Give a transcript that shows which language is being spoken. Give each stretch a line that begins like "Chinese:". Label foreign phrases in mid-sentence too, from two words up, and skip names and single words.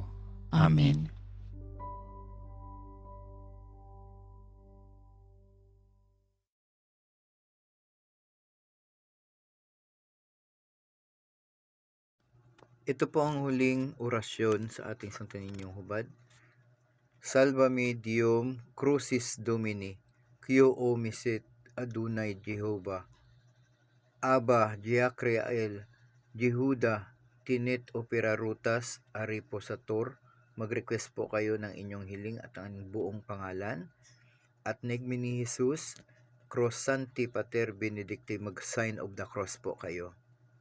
Filipino: Amen. Ito po ang huling orasyon sa ating Santo Ninyong Hubad.
Latin: Salva me Diem Crucis Domini, Quo omisit Adonai Jehovah. Abba, Diacreael, Jehuda, Tinit Operarutas, Ariposator.
Filipino: Mag-request po kayo ng inyong hiling at ang buong pangalan. At Negmi ni Jesus,
Latin: Cross Sancti Pater Benedicti,
Filipino: mag-
English: sign of the cross
Filipino: po kayo.